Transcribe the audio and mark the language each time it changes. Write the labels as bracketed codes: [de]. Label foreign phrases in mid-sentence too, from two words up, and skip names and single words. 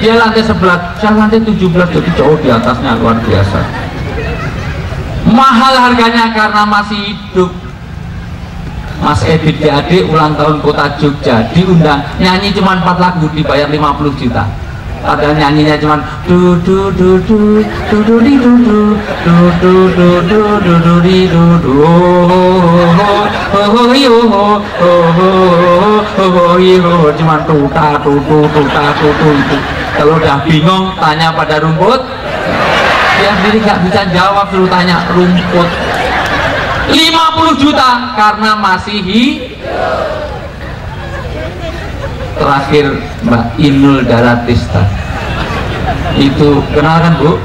[id] Dia lantai 11, saya lantai 17, jadi jauh di atasnya, luar biasa. Mahal harganya karena masih hidup. Mas Edit GAD ulang tahun Kota Jogja, diundang nyanyi cuma 4 lagu, dibayar 50 juta. Padahal nyanyinya cuma du du du du du du di du du du du du du du du di du du cuma tuta tutu tuta tutu itu. Kalau udah bingung tanya pada rumput, dia sendiri nggak bisa jawab, suruh tanya rumput. 50 juta karena masih Terakhir Mbak Inul Daratista itu kenal kan, Bu?